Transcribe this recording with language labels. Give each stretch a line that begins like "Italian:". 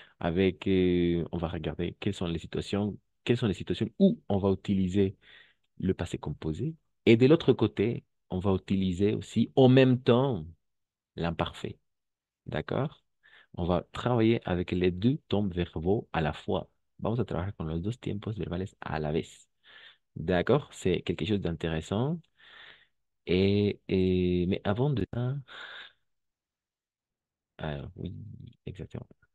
French: Avec, on va regarder quelles sont les situations où on va utiliser le passé composé. Et de l'autre côté, on va utiliser aussi en même temps l'imparfait. D'accord? On va travailler avec les deux temps verbaux à la fois.
Spanish: Vamos a trabajar con los dos tiempos verbales a la vez.
French: D'accord? C'est quelque chose d'intéressant. Mais avant de ça, Alors, oui, exactement.